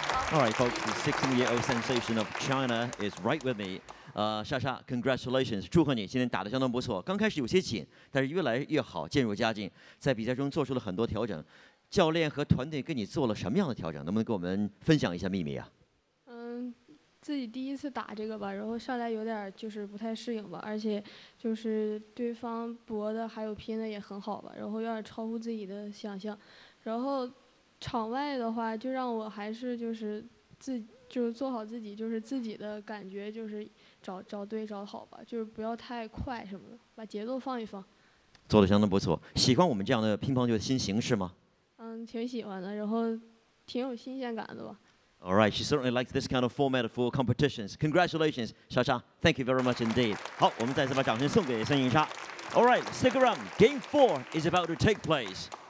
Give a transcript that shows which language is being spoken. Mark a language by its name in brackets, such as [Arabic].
[English] All right, folks, the 16-year-old sensation of China is right with me. [Chinese] 莎莎 ，congratulations， 祝贺你今天打得相当不错。刚开始有些紧，但是越来越好，渐入佳境。在比赛中做出了很多调整。教练和团队给你做了什么样的调整？能不能跟我们分享一下秘密啊？自己第一次打这个吧，然后上来有点就是不太适应吧，而且就是对方搏的还有拼的也很好吧，然后有点超乎自己的想象。然后场外的话，就让我还是就是就是做好自己，就是自己的感觉，就是找对找好吧，就是不要太快什么的，把节奏放一放。做得相当不错，喜欢我们这样的乒乓球的新形式吗？挺喜欢的，然后挺有新鲜感的吧。 [English] All right, she certainly likes this kind of format for competitions. Congratulations, Shasha. Thank you very much indeed. [Chinese] 好，我们再次把掌声送给孙颖莎。 [English] All right, stick around. Game 4 is about to take place.